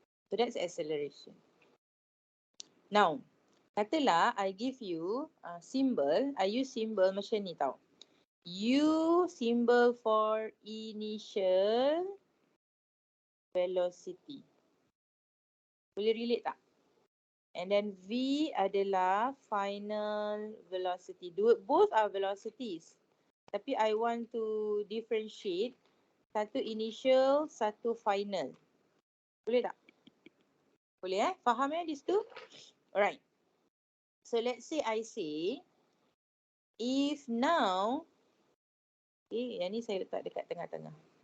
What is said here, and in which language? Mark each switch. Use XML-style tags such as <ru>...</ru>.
<en>So, that's acceleration. Now, katalah I give you symbol. I use symbol</en> <ms>macam ni tau.</ms> <en>U symbol for initial velocity.</en> <ms>Boleh relate tak?</ms> <en>And then V adalah final velocity. Both are velocities. Tapi I want to differentiate.</en> <ms>Satu initial, satu final. Boleh tak? Boleh Faham</ms> <en>these two? Alright. So let's say I say, if now,</en> <ms>yang ni saya letak dekat tengah-tengah.</ms>